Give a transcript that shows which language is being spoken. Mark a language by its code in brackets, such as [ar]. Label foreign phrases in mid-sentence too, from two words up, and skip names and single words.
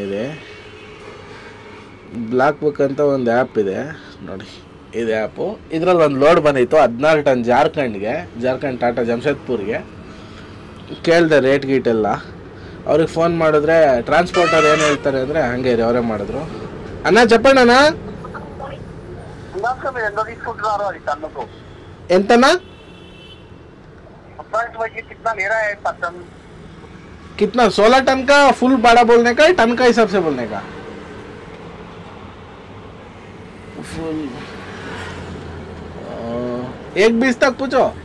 [kn] ಇದೆ ಬ್ಲಾಕ್ ಬುಕ್ ಅಂತ ಒಂದು ಆ್ಯಪ್ ಇದೆ ನೋಡಿ, ಇದು ಆ್ಯಪು. ಇದರಲ್ಲಿ ಒಂದು ಲೋಡ್ ಬಂದಿತ್ತು 16 ಟನ್ ಜಾರ್ಖಂಡ್ ಟಾಟಾ ಜಮ್ಶೆದ್ಪುರ್ಗೆ. ಕೇಳಿದೆ ರೇಟ್ ಗೀಟೆಲ್ಲ. ಅವ್ರಿಗೆ ಫೋನ್ ಮಾಡಿದ್ರೆ ಟ್ರಾನ್ಸ್ಪೋರ್ಟರ್ ಏನು ಹೇಳ್ತಾರೆ ಅಂದರೆ ಹಂಗೆ ಇರಿ, ಅವರೇ ಮಾಡಿದ್ರು. [te] ಅಣ್ಣ చెప్పండి ఎంతనా? [hi] कितना 16 टन का फुल भाड़ा बोलने का, टन का हिसाब से बोलने का? फुल 1:20 तक पूछो.